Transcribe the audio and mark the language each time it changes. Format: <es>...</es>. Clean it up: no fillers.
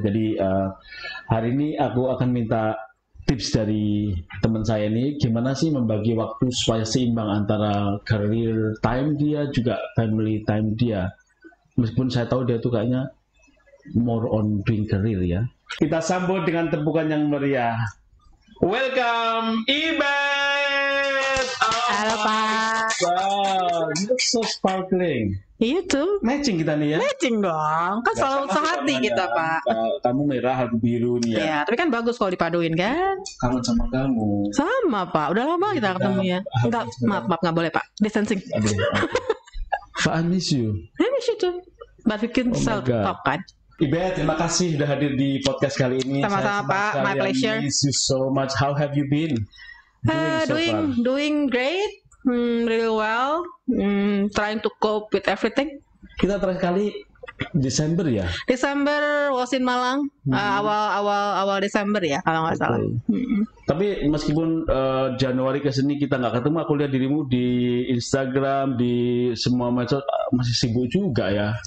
<id>Jadi hari ini aku akan minta tips dari teman saya ini, gimana sih membagi waktu supaya seimbang antara career time dia juga family time dia. Meskipun saya tahu dia tuh kayaknya</id> <en>more on doing career</en> <id>ya. Kita sambut dengan tepukan yang meriah.</id> <en>Welcome, Ibet!</en> <id>Halo Pak.</id> <en>Wow, you look so sparkling.</en> <id>Iya tuh. Matching kita nih ya. Matching dong. Kan selalu sehati kita Pak. Kamu merah, aku biru nih ya. Iya, tapi kan bagus kalau dipaduin kan. Kangen sama kamu. Sama Pak. Udah lama kita ketemu ya. Enggak, maaf nggak boleh Pak.</id> <en>Distancing. Pak, I miss you. I miss you too. But we can still talk kan.</en> <id>Ibet, terima kasih sudah hadir di podcast kali ini. Sama-sama Pak,</id> <en>my pleasure. Miss you so much. How have you been? Doing great, really well. Trying to cope with everything.</en> <id>Kita terakhir kali Desember ya? Desember</id> <en>was in</en> <id>Malang, awal Desember ya kalau nggak salah. Tapi meskipun Januari ke sini kita nggak ketemu, aku lihat dirimu di Instagram, di semua medsos masih sibuk juga ya?</id>